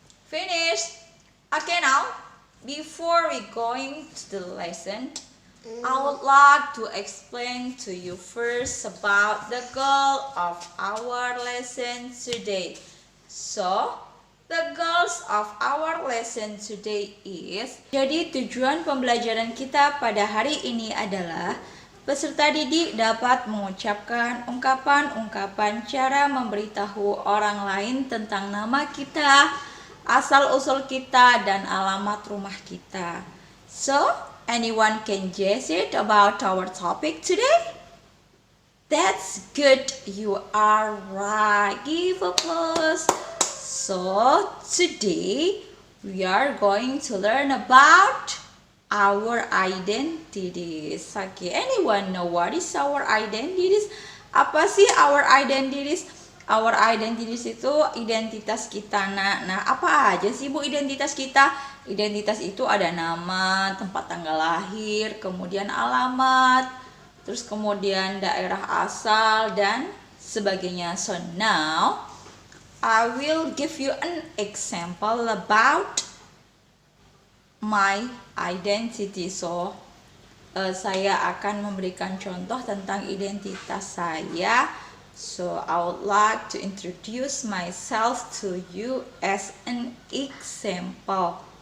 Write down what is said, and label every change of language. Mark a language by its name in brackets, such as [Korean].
[English] Finished. Okay, now before we going to the lesson, I would like to explain to you first about the goal of our lesson today. So, the goals of our lesson today is, [Indonesian] jadi tujuan pembelajaran kita pada hari ini adalah peserta didik dapat mengucapkan ungkapan-ungkapan cara memberitahu orang lain tentang nama kita, asal-usul kita, dan alamat rumah kita. [English] So, anyone can guess it about our topic today? That's good, you are right. Give applause. So, today we are going to learn about our identities. Okay, anyone know what is our identities? [Indonesian] Apa sih [English] our identities? Our identities [Indonesian] itu identitas kita. Nah, apa aja sih Bu identitas kita? Identitas itu ada nama, tempat tanggal lahir, kemudian alamat, terus kemudian daerah asal dan sebagainya. [English] So now I will give you an example about my identity. [Indonesian] So, saya akan memberikan contoh tentang identitas saya. [English] So, I would like to introduce myself to you as an example.